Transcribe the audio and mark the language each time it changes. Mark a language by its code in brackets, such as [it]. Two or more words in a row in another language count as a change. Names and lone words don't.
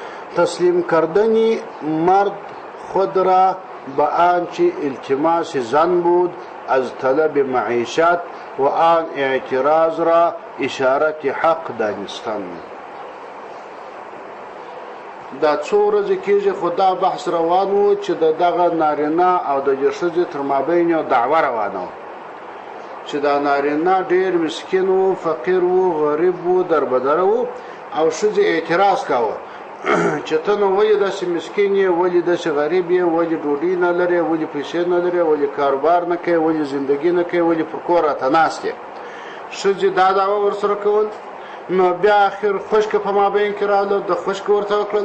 [fa] تسلیم کردن مرد خود را به آنچه التماس زن بود از طلب معیشت و آن اعتراض را اشارت حق دانستن. [ps] دا څو ورځې کېږي خو دا بحث روان و چې د دغه نارینه او د ښځې تر مابین یو دعوه روانه وه چې دا نارینه ډېر مسکین و، فقیر و، غریب و، دربدره و، او ښځې اعتراض کاوه چې ته نو ولې داسې مسکین یې، ولې داسې غریب یې، ولې ډوډۍ نه لرې، ولې پیسې نه لرې، ولې کاروبار نه کوې، ولې زندګي نه کوې، ولې پر کور راته ناست یې. ښځې دا دعوه ورسره کول. نو بیا اخر خشکه په مابین کې راغله، د خشکه ورته وکړل.